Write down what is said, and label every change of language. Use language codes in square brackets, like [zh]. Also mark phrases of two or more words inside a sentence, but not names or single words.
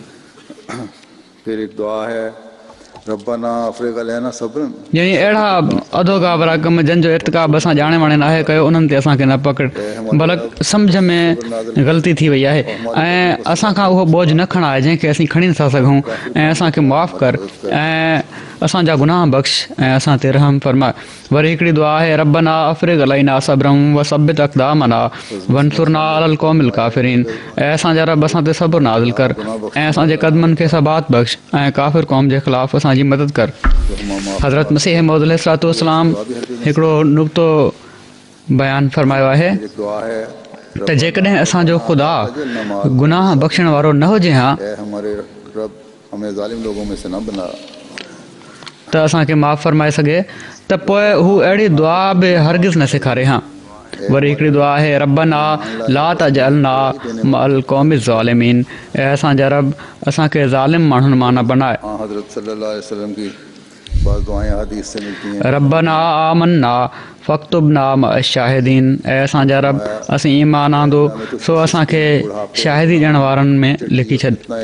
[sd] यानी अहिड़ा अधोगाबरा कम जिन जो इर्तिकाब असां ॼाणे वाणे नाहे कयो उन्हनि ते असांखे न पकड़, बल्कि सम्झ में ग़लती थी वई आहे ऐं असां खां उहो बोझ न खणाए जंहिंखे असीं खणी नथा सघूं, ऐं असांखे मुआफ़ कर ऐं असांजा गुनाह बख़्श ऐं असां ते रहम फरमा। वरी हिकिड़ी दुआ आहे, [ar] ربنا أفرغ علينا صبرا وثبت أقدامنا وانصرنا على القوم الكافرين. [sd] ऐं असांजा रब असां ते सब्र नाज़िल कर ऐं असांजे क़दमनि खे सबात बख़्श ऐं काफ़िर क़ौम जे ख़िलाफ़ असांजी मदद कर। हज़रत मसीह मौद अलैहिस्सलाम हिकिड़ो नुक़्तो बयानु फरमायो आहे त जेकॾहिं असांजो ख़ुदा गुनाह बख़्शण वारो न हुजे हा त असांखे माफ़ फरमाए सघे त पोइ हू अहिड़ी दुआ बि हरगिज़ न सेखारे हा। वरी हिकिड़ी दुआ आहे, [ar] ربنا لا تجعلنا مع القوم الظالمين. [sd] ऐं असांजा रब असांखे ज़ालिम माण्हुनि मां न बनाए। [ar] ربنا آمنا فاكتبنا مع الشاهدين. [sd] ऐं असांजा रब असीं ईमान आंदो सो असांखे शाहिदी ॾियण वारनि में लिखी छॾ।